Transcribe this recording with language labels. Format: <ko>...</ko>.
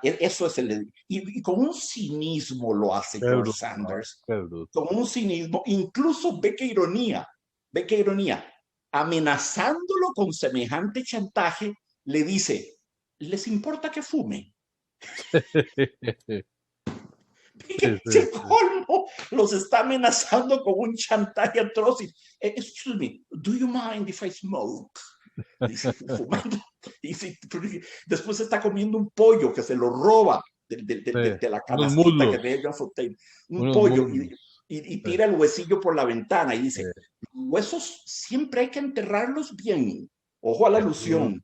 <es>Eso es y con un cinismo lo hace George Sanders, con un cinismo, incluso ve qué ironía, amenazándolo con semejante chantaje, le dice: ¿les importa que fume? ¡Qué colmo! Los está amenazando con un chantaje atroz.</es> <en>Excuse me, do you mind if I smoke?</en> <es>Dice, fumando. Dice, después está comiendo un pollo que se lo roba de la canastita que le John Fontaine. Un pollo y tira el huesillo por la ventana y dice: los huesos siempre hay que enterrarlos bien. Ojo a la alusión.</es>